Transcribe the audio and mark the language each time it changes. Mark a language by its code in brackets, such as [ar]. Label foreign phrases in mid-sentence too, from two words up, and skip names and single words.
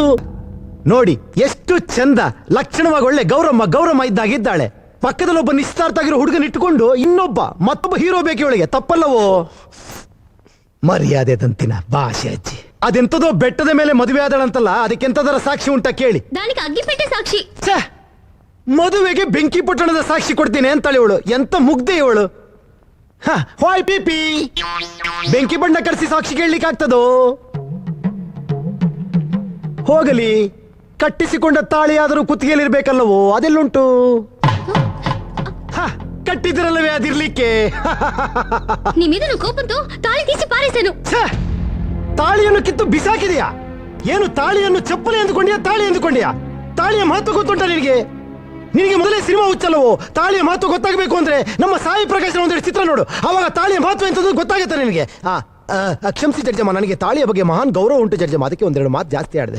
[kn] ನೋಡಿ ಎಷ್ಟು ಚಂದ ಲಕ್ಷಣವಾಗಿ ಒಳ್ಳೆ ಗೌರಮ್ಮ ಇದ್ದಾಗಿದ್ದಾಳೆ. ಪಕ್ಕದಲ್ಲೊಬ್ಬ ನಿಶ್ಚಿತಾರ್ಥ ಆಗಿರೋ ಹುಡುಗನ ಇಟ್ಟುಕೊಂಡು ಮತ್ತೊಬ್ಬ ಹೀರೋ ಬೇಕು ಇವಳಿಗೆ, ತಪ್ಪಲ್ಲವೋ? ಮರ್ಯಾದೆ ತಂತಿನ ಭಾಷೆ ಅಜ್ಜಿ. ಅದೆಂತದೋ ಬೆಟ್ಟದ ಮೇಲೆ ಮದುವೆ ಆದಳಂತಲ್ಲ, ಅದಕ್ಕೆಂತದರ ಸಾಕ್ಷಿ ಉಂಟಾ ಕೇಳಿ? [te] దానికి అగ్గిపెట్టే సాక్షి. [kn] ಮದುವೆಗೆ ಬೆಂಕಿ ಪಟ್ಟಣದ ಸಾಕ್ಷಿ ಕೊಡ್ತೀನಿ ಅಂತಾಳೆ ಇವಳು. ಎಂತ ಮುಗ್ದೆ ಇವಳು. ಹಾಯ್ ಪಿಪಿ, ಬೆಂಕಿ ಬಣ್ಣ ಕರೆಸಿ ಸಾಕ್ಷಿ ಕೇಳಲಿಕ್ಕೆ ಆಗ್ತದೋ? ಹೋಗಲಿ, ಕಟ್ಟಿಸಿಕೊಂಡ ತಾಳಿಯಾದರೂ ಕುತ್ತಿಗೆಯಲ್ಲಿರ್ಬೇಕಲ್ಲವೋ, ಅದೆಲ್ಲುಂಟು? ಕಟ್ಟಿದ್ರಲ್ಲವೇ ಅದಿರ್ಲಿಕ್ಕೆ. [te] నీ మీద నువ్వు కోపంతో తాళి తీసి పారేశాను. [kn] ತಾಳಿಯನ್ನು ಕಿತ್ತು ಬಿಸಾಕಿದೆಯಾ? ಏನು ತಾಳಿಯನ್ನು ಚಪ್ಪಲಿ ಅಂದುಕೊಂಡಿಯಾ, ತಾಳಿ ಅಂದುಕೊಂಡಿಯಾ? ತಾಳಿಯ ಮಹತ್ವ ಗೊತ್ತುಂಟ ನಿನಗೆ? ನಿನಗೆ ಮೊದಲೇ ಸಿನಿಮಾ ಹುಚ್ಚಲ್ಲವೋ? ತಾಳಿಯ ಮಹತ್ವ ಗೊತ್ತಾಗಬೇಕು ಅಂದ್ರೆ ನಮ್ಮ ಸಾಯಿ ಪ್ರಕಾಶನ ಒಂದೆರಡು ಚಿತ್ರ ನೋಡು, ಆವಾಗ ತಾಳಿಯ ಮಹತ್ವ ಎಂತದ್ದು ಗೊತ್ತಾಗುತ್ತೆ ನಿನಗೆ. ಕ್ಷಮಿಸಿ ಜಡ್ಜಮ್ಮ, ನನಗೆ ತಾಳಿಯ ಬಗ್ಗೆ ಮಹಾನ್ ಗೌರವ ಉಂಟು ಜಡ್ಜಮ್ಮ, ಅದಕ್ಕೆ ಒಂದೆರಡು ಮಾತು ಜಾಸ್ತಿ ಆಡಿದೆ.